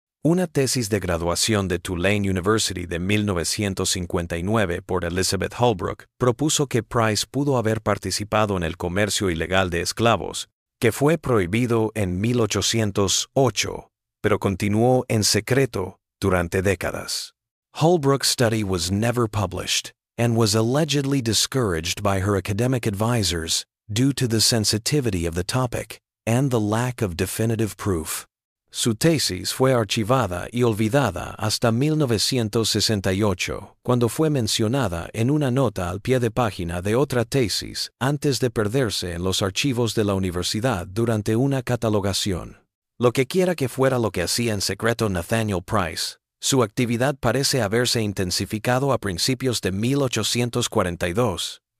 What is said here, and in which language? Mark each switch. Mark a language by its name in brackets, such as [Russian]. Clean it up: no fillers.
[Spanish] Una tesis de graduación de Tulane University de 1959 por Elizabeth Holbrook propuso que Price pudo haber participado en el comercio ilegal de esclavos, que fue prohibido en 1808, pero continuó en secreto durante décadas. [English] Holbrook's study was never published and was allegedly discouraged by her academic advisors due to the sensitivity of the topic and the lack of definitive proof. [Spanish] Su tesis fue archivada y olvidada hasta 1968, cuando fue mencionada en una nota al pie de página de otra tesis antes de perderse en los archivos de la universidad durante una catalogación. Lo que quiera que fuera lo que hacía en secreto Nathaniel Price, su actividad parece haberse intensificado a principios de 1842.